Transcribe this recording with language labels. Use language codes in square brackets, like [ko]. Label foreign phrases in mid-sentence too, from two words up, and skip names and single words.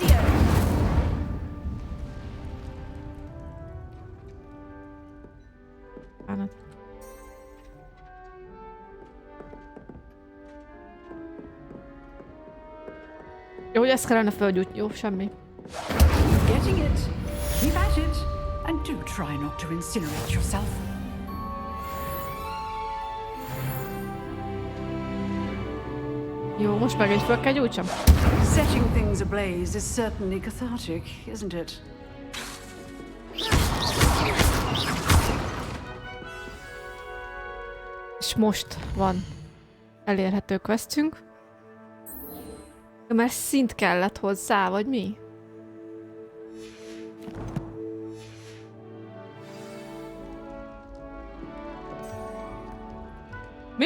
[hu] Bánat. Jó, hogy ezt kellene fölgyújtni. Jó, semmi. [en] Getting it. Keep at it. And do try not to incinerate yourself. [hu] Jó, most megint föl kell gyújtsam. [en] Setting things ablaze is certainly cathartic, isn't it? [hu] És most van elérhető questünk. Mert szint kellett hozzá, vagy mi? Mi?